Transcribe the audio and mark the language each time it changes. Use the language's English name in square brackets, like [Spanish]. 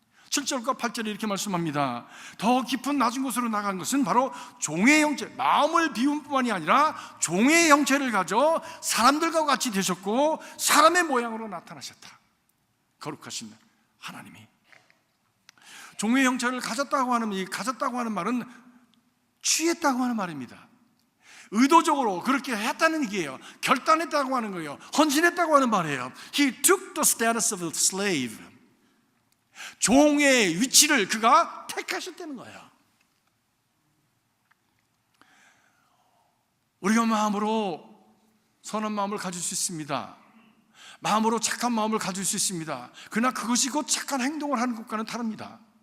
[Korean] 7절과 8절에 이렇게 말씀합니다. 더 깊은 낮은 곳으로 나간 것은 바로 종의 형체, 마음을 비운 뿐만이 아니라 종의 형체를 가져 사람들과 같이 되셨고 사람의 모양으로 나타나셨다. 거룩하신 하나님이 종의 형체를 가졌다고 하는 말은 취했다고 하는 말입니다. 의도적으로 그렇게 했다는 얘기예요. 결단했다고 하는 거예요. 헌신했다고 하는 말이에요. [English] He took the status of a slave. [Korean] 종의 위치를 그가 택하셨다는 거예요. 우리가 마음으로 선한 마음을 가질 수 있습니다. 마음으로 착한 마음을 가질 수 있습니다. 그러나 그것이 곧 착한 행동을 하는 것과는 다릅니다.